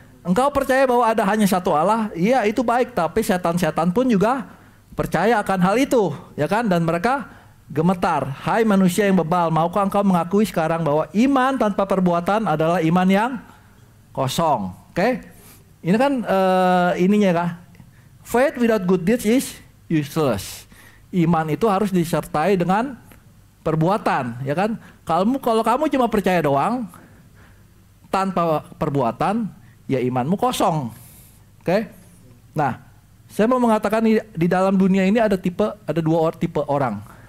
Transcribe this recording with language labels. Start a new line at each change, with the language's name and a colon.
Indonesian: Engkau percaya bahwa ada hanya satu Allah, iya itu baik, tapi setan-setan pun juga percaya akan hal itu, ya kan? Dan mereka gemetar. Hai manusia yang bebal, maukah engkau mengakui sekarang bahwa iman tanpa perbuatan adalah iman yang kosong? Oke? Ini kan ininya kah?
English: Faith without good deeds is useless.
Indonesian: Iman itu harus disertai dengan perbuatan, ya kan? Kalau kamu cuma percaya doang tanpa perbuatan, ya imanmu kosong. Oke? Nah, saya mau mengatakan di dalam dunia ini ada dua tipe orang.